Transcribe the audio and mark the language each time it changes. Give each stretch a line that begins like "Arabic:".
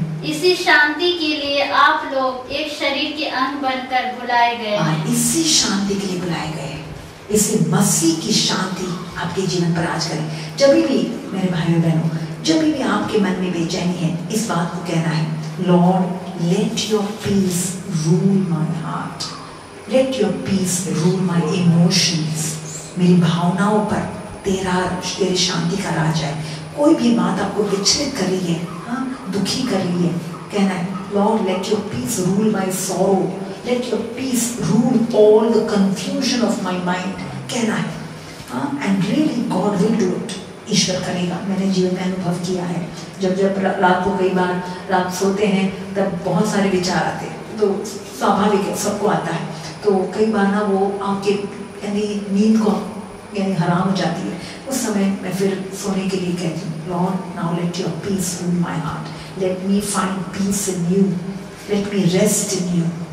Hindi: इसी शांति के लिए आप लोग एक शरीर के अंग बनकर बुलाए गए। इसी शांति के लिए बुलाए गए। इसी मसीह की शांति आपके जीवन पर राज करे। जब भी मेरे भाइयों बहनों, जब भी आपके मन में बेचैनी है, इस बात को कहना है,
English: Lord, let your peace rule my heart. Let your peace rule my emotions.
Hindi: मेरी भावनाओं पर तेरी शांति का राज है। कोई भी बात आपको विचलित कर रही है, हाँ, दुखी कर रही है, कहना है,
English: Lord, let your peace rule my sorrow. Let your peace rule all the confusion of my mind.
Hindi: कहना है, हाँ,
English: and really God will do it.
Hindi: ईश्वर करेगा। मैंने जीवन में अनुभव किया है। जब रात को कई बार रात सोते हैं तब बहुत सारे विचार आते हैं, तो स्वाभाविक है, सबको आता है। तो कई बार ना वो आपके यानी नींद को यानी हराम हो जाती है। उस समय मैं फिर सोने के लिए कहती हूँ,
English: Lord now let your peace rule my heart, let me find peace in you, let me rest in you.